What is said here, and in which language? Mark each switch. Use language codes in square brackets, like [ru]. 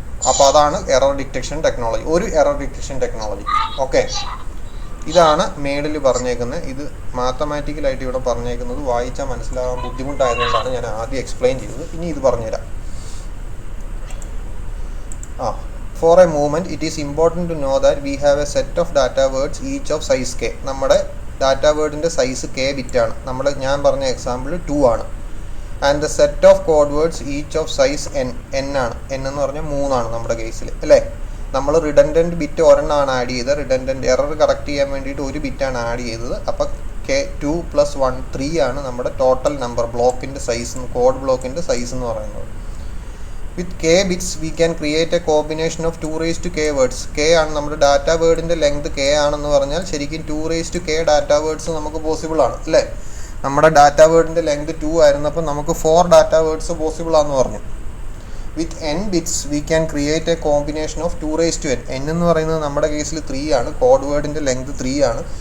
[ml] അപ്പോൾ അതാണ് error detection technology, ഒരു എറർ ഡിറ്റക്ഷൻ ടെക്നോളജി. ഓക്കെ, ഇതാണ് മേളിൽ പറഞ്ഞേക്കുന്നത്. ഇത് മാത്തമാറ്റിക്കലായിട്ട് ഇവിടെ പറഞ്ഞേക്കുന്നത് വായിച്ചാൽ മനസ്സിലാകാൻ ബുദ്ധിമുട്ടായതുകൊണ്ടാണ് ഞാൻ ആദ്യം എക്സ്പ്ലെയിൻ ചെയ്തത്. ഇനി ഇത് പറഞ്ഞുതരാം. [en] For a moment, it is important to know that we have a set of data words each of size k. [ml] നമ്മുടെ ഡാറ്റാ വേർഡിൻ്റെ സൈസ് k ബിറ്റാണ്. ഞാൻ പറഞ്ഞ എക്സാമ്പിൾ 2 ആണ്. [en] And the set of code words each of size n ആണ്. [ml] n എന്ന് പറഞ്ഞാൽ 3 ആണ് നമ്മുടെ കേസിൽ, അല്ലേ? നമ്മൾ റിഡൻഡൻറ്റ് ബിറ്റ് ഒരെണ്ണമാണ് ആഡ് ചെയ്തത്. റിഡൻഡൻറ്റ് എറർ കറക്റ്റ് ചെയ്യാൻ വേണ്ടിയിട്ട് ഒരു ബിറ്റാണ് ആഡ് ചെയ്തത്. അപ്പോൾ k2 + 1 3 ആണ് നമ്മുടെ total number ബ്ലോക്കിൻ്റെ size, code ബ്ലോക്കിൻ്റെ size എന്ന് പറയുന്നത്. [en] With k bits, we can create a combination of 2⁻k words. [ml] k ആണ് നമ്മുടെ ഡാറ്റ വേർഡിൻ്റെ ലെങ്ത് k ആണെന്ന് പറഞ്ഞാൽ ശരിക്കും 2⁻k ഡാറ്റ വേർഡ്സ് നമുക്ക് പോസിബിൾ ആണ്, അല്ലേ? നമ്മുടെ ഡാറ്റ വേർഡിൻ്റെ ലെങ്ത് 2 ആയിരുന്നപ്പോൾ നമുക്ക് 4 ഡാറ്റ വേർഡ്സ് പോസിബിൾ ആണെന്ന് പറഞ്ഞു. [en] With n bits, we can create a combination of 2⁻n. [ml] n എന്ന് പറയുന്നത് നമ്മുടെ കേസിൽ 3 ആണ്, കോഡ് വേർഡിൻ്റെ ലെങ്ത് 3 ആണ്.